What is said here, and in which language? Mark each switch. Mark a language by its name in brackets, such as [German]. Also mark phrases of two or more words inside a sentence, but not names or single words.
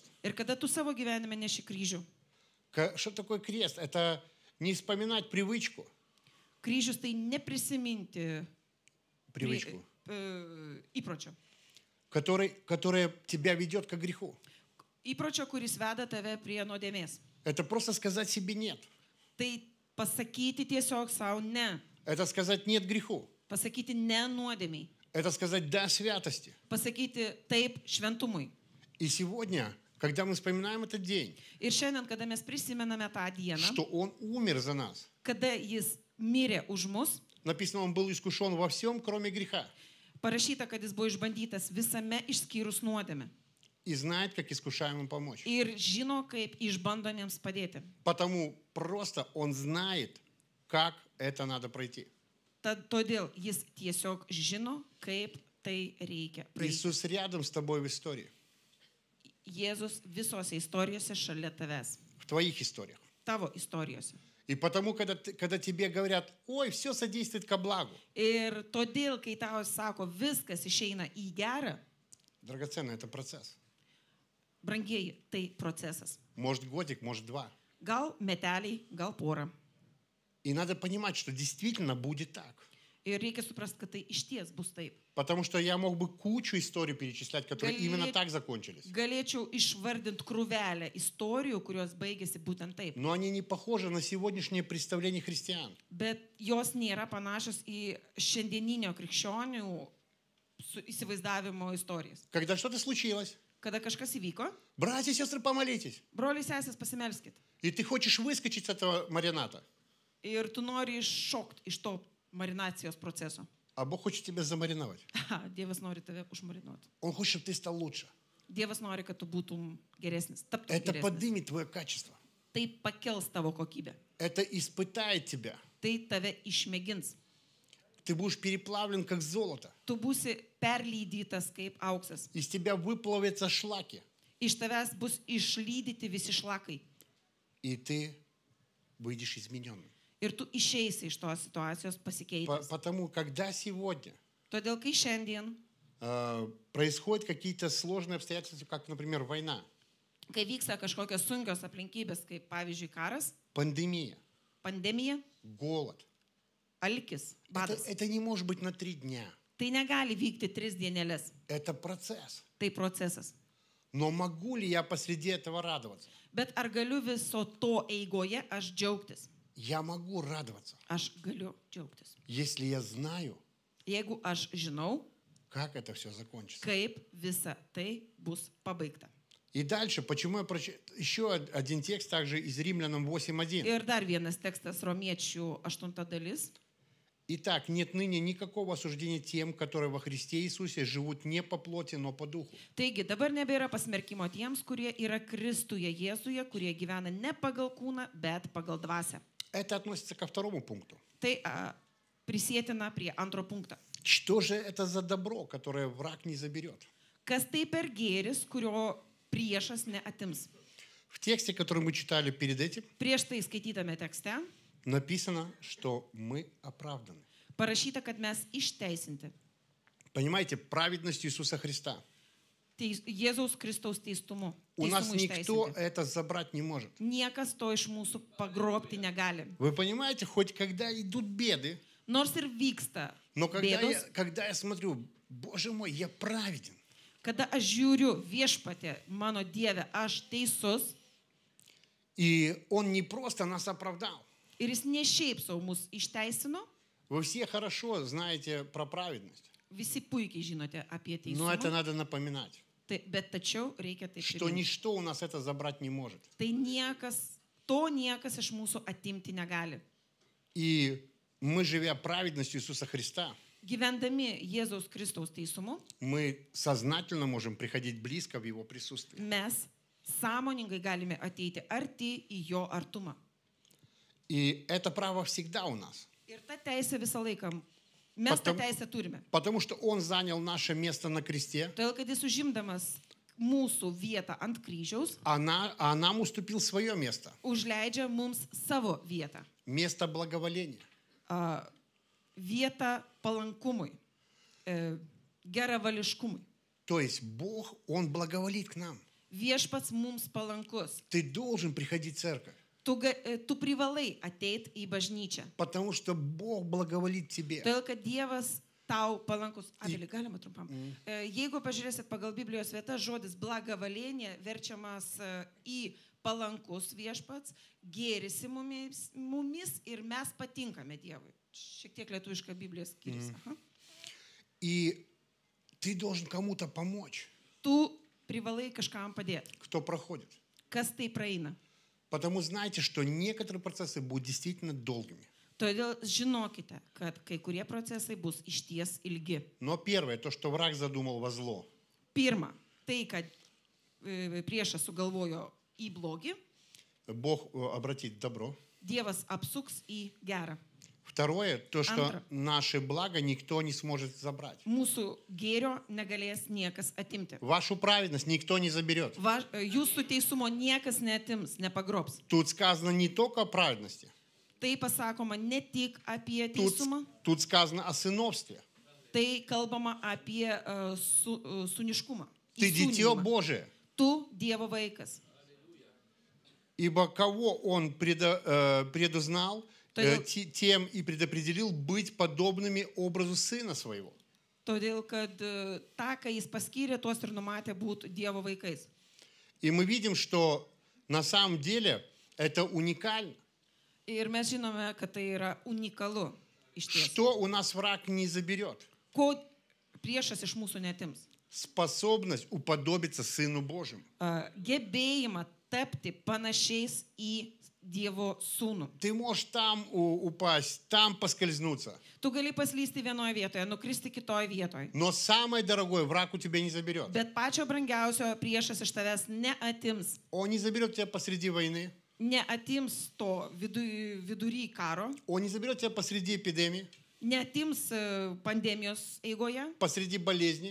[Lithuanian] Ir kada tu savo gyvenime neši kryžių. [Russian] Что такое крест? Это не вспоминать привычку. [Lithuanian] Kryžius tai neprisiminti [Russian] Привычку. [Lithuanian] Įpročio. [Russian] Которая тебя ведет к греху. [Lithuanian] Įpročio, kuris veda tave prie nuodėmės. [Russian] Это просто сказать себе нет. [Lithuanian] Tai pasakyti tiesiog savo ne. [Russian] Это сказать нет греху. [Lithuanian] Pasakyti ne nuodėmiai. [Russian] Это сказать да святости. [Lithuanian] Pasakyti taip šventumui. [Russian] И сегодня, когда мы вспоминаем этот день, [Lithuanian] Ir šiandien, kada mes prisimename tą dieną, [Russian] что Он умер за нас, [Lithuanian] kada jis mirė už mus, [Russian] написано, Он был искушен во всем, кроме греха, [Lithuanian] parašyta, kad jis buvo išbandytas visame išskyrus nuodėmę. [Russian] и знает, как искушаемым помочь. [Lithuanian] Ir žino, kaip išbandomiems padėti. [Russian] Потому просто Он знает, как это надо пройти. [Lithuanian] Todėl jis tiesiog žino, kaip tai reikia praeiti. [Russian] Иисус рядом с тобой в истории, [Lithuanian] Jėzus visose istorijose šalia tavęs. [Russian] в твоих историях. [Lithuanian] Tavo istorijose. [Russian] И потому, когда тебе говорят, ой, все содействует ко благу, [Lithuanian] Ir todėl, kai tau sako, viskas išeina į gerą, [Russian] драгоценно, это процесс. [Lithuanian] brangieji, tai procesas. [Russian] Может годик, может два. [Lithuanian] Gal meteliai, gal pora. [Russian] И надо понимать, что действительно будет так. [Lithuanian] Ir reikia suprasti, kad tai išties bus taip. [Russian] Потому что я мог бы кучу историй перечислять, которые именно так закончились. [Lithuanian] Galėčiau išvardinti krūvelę istorijų, kurios baigėsi būtent taip. [Russian] Но они не похожи на сегодняшнее представление христиан. [Lithuanian] Bet jos nėra panašios į šiandieninio krikščionių įsivaizdavimo istorijas. [Russian] Когда что-то случилось, [Lithuanian] Kada kažkas įvyko, [Russian] братья и сестры, помолитесь. [Lithuanian] broliai sesės pasimelskit. [Russian] И ты хочешь выскочить с этого марината, [Lithuanian] Ir tu nori iššokti iš to marinacijos proceso. [Russian] а Бог хочет тебя замариновать. [Lithuanian] Dievas nori tave užmarinuoti. [Russian] Он хочет, чтобы ты стал лучше. [Lithuanian] Dievas nori, kad tu būtum geresnis. Taptum [Russian] Это [Lithuanian] geresnis. [Russian] поднимет твое качество. [Lithuanian] Tai pakels tavo kokybę. [Russian] Это испытает тебя. [Lithuanian] Tai tave išmėgins. [Russian] Ты будешь переплавлен, как золото. [Lithuanian] Tu būsi perlydytas kaip auksas. [Russian] Из тебя выплавятся шлаки. [Lithuanian] Iš tavęs bus išlydyti visi šlakai. [Russian] И ты выйдешь измененным. [Lithuanian] Ir tu išeisi iš tos situacijos pasikeitęs. [Russian] Потому, когда сегодня [Lithuanian] Todėl, kai šiandien, [Russian] происходят какие-то сложные обстоятельства, как, например, война, [Lithuanian] kai vyksta kažkokios sunkios aplinkybės, kaip pavyzdžiui karas, [Russian] пандемия, [Lithuanian] pandemija, [Russian] голод, [Lithuanian] alkis, badas, [Russian] это не может быть на 3 дня. [Lithuanian] tai negali vykti 3 dienelės. [Russian] Это процесс. [Lithuanian] Tai procesas. [Russian] Но могу ли я посреди этого радоваться? [Lithuanian] Bet ar galiu viso to eigoje aš džiaugtis? [Russian] Я могу радоваться, [Lithuanian] Aš galiu džiaugtis. [Russian] если я знаю, [Lithuanian] Jeigu aš žinau, [Russian] как это все закончится. [Lithuanian] kaip visa tai bus pabaigta. [Russian] И дальше, почему я прочитаю? Еще один текст также из Римлянам 8:1. [Lithuanian] Ir dar vienas tekstas Romiečių 8 dalis. [Russian] Итак, нет ныне никакого осуждения тем, которые во Христе Иисусе живут не по плоти, но по духу. [Lithuanian] Taigi dabar nebėra pasmerkimo tiems, kurie yra Kristuje Jėzuje, kurie gyvena ne pagal kūną, bet pagal dvasią. [Russian] Это относится ко второму пункту. [Lithuanian] Tai prisėtina prie antro punkto. [Russian] Что же это за добро, которое враг не заберет? [Lithuanian] Kas tai per gėris, kurio priešas neatims? [Russian] В тексте, который мы читали перед этим, [Lithuanian] Prieš tai skaitytame tekste [Russian] написано, что мы оправданы. [Lithuanian] parašyta, kad mes išteisinti. [Russian] Понимаете, праведностью Иисуса Христа. [Lithuanian] Jėzaus Kristaus teistumu. [Russian] У нас [Lithuanian] Teistumu [Russian] никто [Lithuanian] išteisinti. [Russian] это забрать не может. [Lithuanian] Niekas to iš mūsų pagrobti negali. [Russian] Вы понимаете, хоть когда идут беды, [Lithuanian] Nors ir vyksta [Russian] но [Lithuanian] bėdos, [Russian] когда я смотрю, Боже мой, я праведен. [Lithuanian] kada aš žiūriu viešpatė, mano Dieve, aš teisus [Russian] И Он не просто нас оправдал. [Lithuanian] ir jis ne šiaip savo mus išteisino, [Russian] Вы все хорошо знаете про праведность. [Lithuanian] visi puikiai žinote apie [Russian] Но это [Lithuanian] teisumą, [Russian] надо напоминать, [Lithuanian] bet tačiau reikia tai [Russian] что [Lithuanian] priminti. [Russian] ничто у нас это забрать не может. [Lithuanian] Tai niekas iš mūsų atimti negali. [Russian] И мы, живя праведностью Иисуса Христа, [Lithuanian] Gyvendami Jėzaus Kristaus teisumu, [Russian] мы сознательно можем приходить близко в Его присутствие. [Lithuanian] mes sąmoningai galime ateiti arti į jo artumą. [Russian] И это право всегда у нас. [Lithuanian] Ir ta teisė visą laiką, mes tą teisę turime. [Russian] Потому что Он занял наше место на кресте, [Lithuanian] Todėl, kad jis užimdamas mūsų vietą ant kryžiaus, [Russian] а нам уступил свое место. [Lithuanian] užleidžia mums savo vietą. [Russian] Место благоволения. [Lithuanian] Vietą palankumui, geravališkumui. [Russian] То есть Бог, Он благоволит к нам. [Lithuanian] Viešpats mums palankus. [Russian] Ты должен приходить в церковь, [Lithuanian] Tu privalai ateiti į bažnyčią. [Russian] потому что Бог благоволит тебе. [Lithuanian] Todėl, kad Dievas tau palankus. Abelį, galima trumpam. Jeigu pažiūrėsit pagal Biblijos vietą, žodis blagavalėnė verčiamas į palankus viešpats, gėrisi mumis ir mes patinkame Dievui. Šiek tiek lietuviška Biblijos skiriasi. [Russian] И ты должен кому-то помочь, [Lithuanian] Tu privalai kažkam padėti. [Russian] кто проходит. [Lithuanian] Kas tai praeina? [Russian] Потому знайте, что некоторые процессы будут действительно долгими. [Lithuanian] Todėl žinokite, kad kai kurie procesai bus išties ilgi. [Russian] Но первое, то, что враг задумал во зло, [Lithuanian] Pirma, tai, kad priešas sugalvojo į blogį, [Russian] Бог обратит в добро. [Lithuanian] Dievas apsuks į gerą. [Russian] Второе, то, что [Lithuanian] Антра. [Russian] наше благо никто не сможет забрать. [Lithuanian] Mūsų gėrio negalės niekas atimti. [Russian] Вашу праведность никто не заберет. [Lithuanian] Jūsų teisumo niekas neatims, nepagrobs. [Russian] Тут сказано не только о праведности, [Lithuanian] Tai pasakoma ne tik apie [Russian] Тут, [Lithuanian] teisumą, [Russian] тут сказано о сыновстве. [Lithuanian] tai kalbama apie suniškumą. [Russian] Ты дитё [Lithuanian] įsūnijimą. [Russian] Божие. [Lithuanian] Tu Dievo vaikas. [Russian] Ибо кого Он предузнал, тем и предопределил быть подобными образу Сына Своего. [Lithuanian] Todėl, kad tą, ką jis paskyrė, tuos ir numatė būti Dievo vaikais. [Russian] И мы видим, что на самом деле это уникально. [Lithuanian] Ir mes žinome, kad tai yra unikalu iš ties. [Russian] Что у нас враг не заберет? [Lithuanian] Ko priešas iš mūsų netims? [Russian] Способность уподобиться Сыну Божьему. [Lithuanian] Gebėjimą tapti panašiais į Dievo sūnų. [Russian] Ты можешь там упасть, там поскользнуться. [Lithuanian] Tu gali paslysti vienoje vietoje, nukristi kitoje vietoje. [Russian] Но самое дорогое враг у тебя не заберет. [Lithuanian] Bet pačio brangiausio priešas iš tavęs neatims. [Russian] Он не заберет тебя посреди войны. [Lithuanian] Neatims to vidury karo, [Russian] Он не заберет тебя посреди эпидемии, [Lithuanian] neatims pandemijos eigoje, [Russian] посреди болезни,